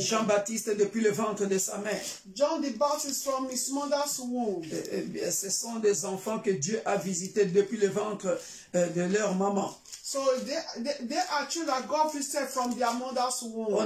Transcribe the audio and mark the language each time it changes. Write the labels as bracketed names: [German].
[French] Jean-Baptiste depuis le ventre de sa mère. [English] John the Baptist from his mother's womb. [French] Ce sont des enfants que Dieu a visités depuis le ventre de leur maman. [English] So they are children that God visited from their mother's womb.